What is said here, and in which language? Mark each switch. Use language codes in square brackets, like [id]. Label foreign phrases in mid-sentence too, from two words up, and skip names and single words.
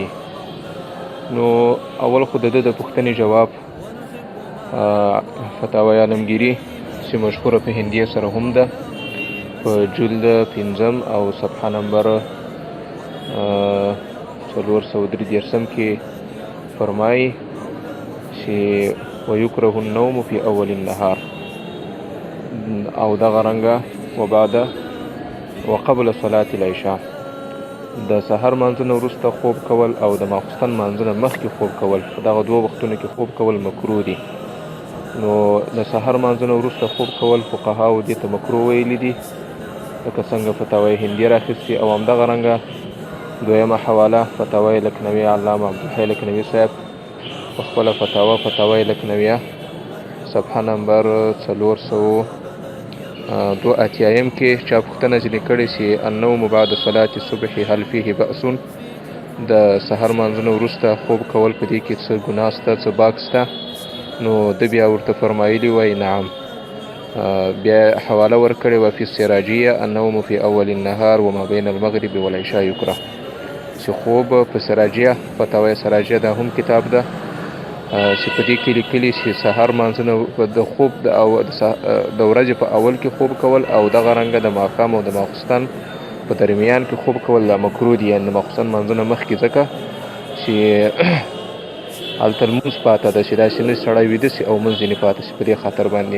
[ps] نو اول خو د پوښتنې جواب فتاوی عالمگیری چې مشهوره په هندیه سره هم ده په جلد 5 او صفحه نمبر 433 کې فرمایي چې [ar] ويكره النوم في اول النهار [ps] او دغه رنګه [ar] وبعد وقبل صلاة العشاء. [ps] د سحر مانځه نه وروسته خوب کول او د ماخوستن مانځه نه مخکې خوب کول په دغه دوه وختونو کې خوب کول مکروه دي. نو د سحر مانځه نه وروسته خوب کول فقهاو دې ته مکروه ویلي دي لکه څنګه فتاوی هندیه راخیستې او همدغه رنګه دویمه حواله فتاوی لکنویه علامه عبدالحی لکنوي صاحب په خپله فتاوی لکنویه صفحه نمبر 482 کې چا پوښتنه ځینې کړې چې [ar] النوم بعد صلاة الصبح هل فيه بأس، [ps] د سحر مانځه نه وروسته خوب کول په دې کې څه ګناه شته څه باک شته؟ نو د بیا ورته فرمایلی وای نعم. بیا حواله ورکړې وه [ar] فی السراجیه النوم فی اول النهار وما بین المغرب والعشاء یکره، [ps] چې خوب په سراجیه فتاوی سراجیه دا هم کتاب ده چې په دې کې لیکلي چې سحر مانځه نه د خوب د ورځې په اول کې خوب کول او دغه رنګه د ماښام او د ماخوستن په درمیان کې خوب کول دا مکروه دي، یعنې د ماخوستن مانځه نه مخکې، ځکه چې هلته لمونځ پاته ده چې داسې نه سړی ویده سي او مونځ ځینې پاته سي په دې خاطر باندې.